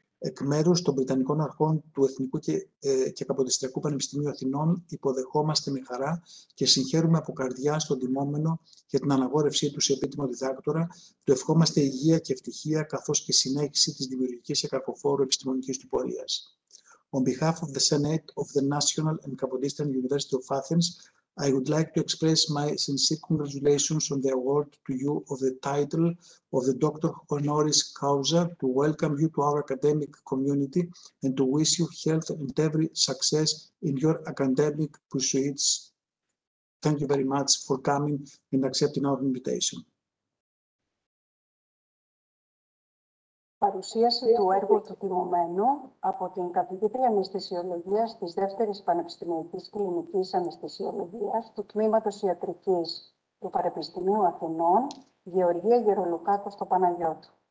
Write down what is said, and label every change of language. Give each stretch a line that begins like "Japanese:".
Greek: Εκ μέρους των Βρετανικών Αρχών του Εθνικού και Καποδιστριακού Πανεπιστημίου Αθηνών, υποδεχόμαστε με χαρά και συγχαίρουμε από καρδιά στον τιμόμενο για την αναγόρευσή του σε επίτιμο διδάκτορα. Του ευχόμαστε υγεία και ευτυχία, καθώς και συνέχιση της δημιουργικής και καρποφόρου επιστημονικής του πορείας.
English: On behalf of the Senate of the National and Capodistrian University of Athens, I would like to express my sincere congratulations on the award to you of the title of the Doctor Honoris Causa, to welcome you to our academic community and to wish you health and every success in your academic pursuits. Thank you very much for coming and accepting our invitation.
Greek: Παρουσίαση του έργου του τιμωμένου από την καθηγήτρια Αναισθησιολογίας της Δεύτερης Πανεπιστημιακής Κλινικής Αναισθησιολογίας του Τμήματος Ιατρικής του Πανεπιστημίου Αθηνών, Γεωργία Γερολουκάκο στο Παναγιώτου.